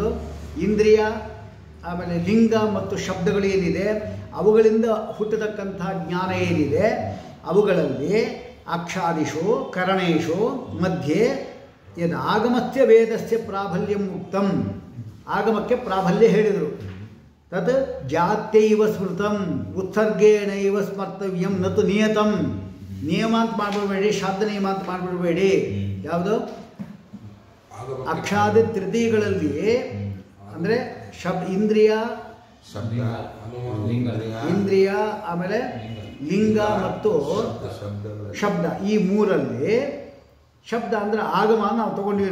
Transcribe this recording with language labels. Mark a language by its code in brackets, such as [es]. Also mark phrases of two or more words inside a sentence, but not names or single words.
[kn] ಇಂದ್ರಿಯ, ಆಮೇಲೆ ಲಿಂಗ ಮತ್ತು ಶಬ್ದಗಳೇನಿದೆ ಅವುಗಳಿಂದ ಹುಟ್ಟತಕ್ಕಂಥ ಜ್ಞಾನ ಏನಿದೆ ಅವುಗಳಲ್ಲಿ [sa] ಅಕ್ಷಾದಿಷು ಕರಣೇಶು ಮಧ್ಯೆ ಯದ್ ಆಗಮಸ್ಯ ವೇದಸ್ಯ ಪ್ರಾಬಲ್ಯಂ ಉಕ್ತಂ, [kn] ಆಗಮಕ್ಕೆ ಪ್ರಾಬಲ್ಯ ಹೇಳಿದರು. [sa] ತತ್ ಜಾತ್ಯೈವ ಸ್ಮೃತಂ ಉತ್ಸರ್ಗೇಣೈವ ಸ್ಮರ್ತವ್ಯಂ ನತು ನಿಯತಂ. [kn] ನಿಯಮ ಅಂತ ಮಾಡಿಬಿಡಬೇಡಿ, ಶಾಬ್ದ ನಿಯಮ ಅಂತ ಮಾಡಿಬಿಡಬೇಡಿ. ಯಾವುದು? ಅಕ್ಷಾದಿ ತೃತೀಯಗಳಲ್ಲಿ ಅಂದರೆ ಇಂದ್ರಿಯ, ಇಂದ್ರಿಯ, ಆಮೇಲೆ ಲಿಂಗ ಮತ್ತು ಶಬ್ದ, ಈ ಮೂರಲ್ಲಿ ಶಬ್ದ ಅಂದರೆ ಆಗಮ ನಾವು ತಗೊಂಡ್ವಿ.